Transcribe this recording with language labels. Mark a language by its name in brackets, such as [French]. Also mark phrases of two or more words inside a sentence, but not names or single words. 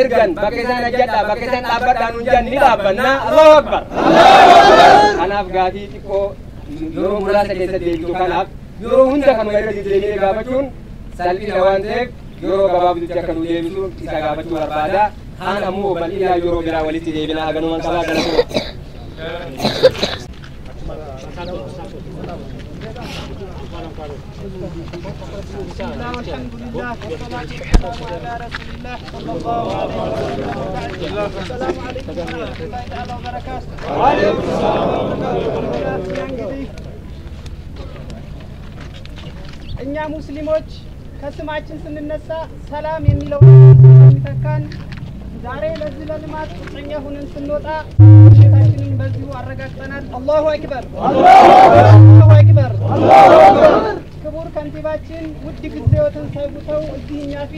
[Oromo] ergan bakka isaan ajjadhaa bakka isaan dhaabbadhaa nu jan ni dhaabbanna [Arabic] الله أكبر [Oromo] kanaaf gaafii xiqqoo yeroo muraasa keessa deebitu kanaaf yeroo hunda kanuma irra deddeebi'ee gaafachuun salphina waan ta'eef yeroo gabaabdutti akka nu deebisu isa gaafachuu barbaada kaan ammoo bal'inaa yeroo biraa walitti deebina haganuman qabaa galatuma [Arabic] والحمد لله والصلاة والسلام على رسول الله صلى الله عليه وسلم السلام عليكم ورحمة الله تعالى وبركاته وعليكم السلام ورحمة الله وبركاته [Amharic] እኛ ሙስሊሞች ከስማችን ስንነሳ ሰላም የሚለው የሚተካን ዛሬ ለዚህ ለልማት ቁርጠኛ ሆነን ስንወጣ ሽታችንን በዚሁ አረጋግጠናል [Arabic] الله أكبر الله أكبر [Amharic] ክቡር ከንቲባችን ውድ ጊዜዎትን ሰውተው እዚህኛ ፊት